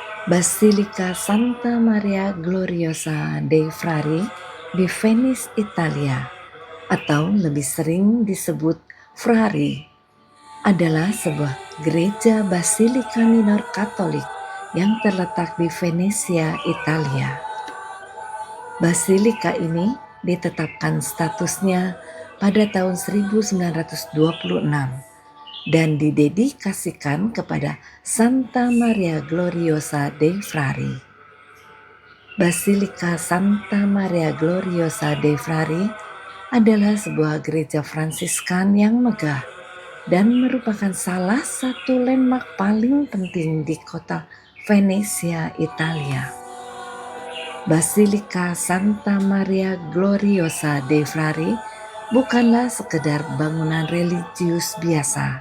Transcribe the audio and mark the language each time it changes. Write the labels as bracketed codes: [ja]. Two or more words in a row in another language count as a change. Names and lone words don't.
[id] Basilika Santa Maria Gloriosa dei Frari di Venice, Italia, atau lebih sering disebut Frari, adalah sebuah gereja basilika minor Katolik yang terletak di Venesia, Italia. Basilika ini ditetapkan statusnya pada tahun 1926 dan didedikasikan kepada Santa Maria Gloriosa dei Frari. Basilika Santa Maria Gloriosa dei Frari adalah sebuah gereja Fransiskan yang megah dan merupakan salah satu landmark paling penting di kota Venesia, Italia. Basilika Santa Maria Gloriosa dei Frari bukanlah sekedar bangunan religius biasa.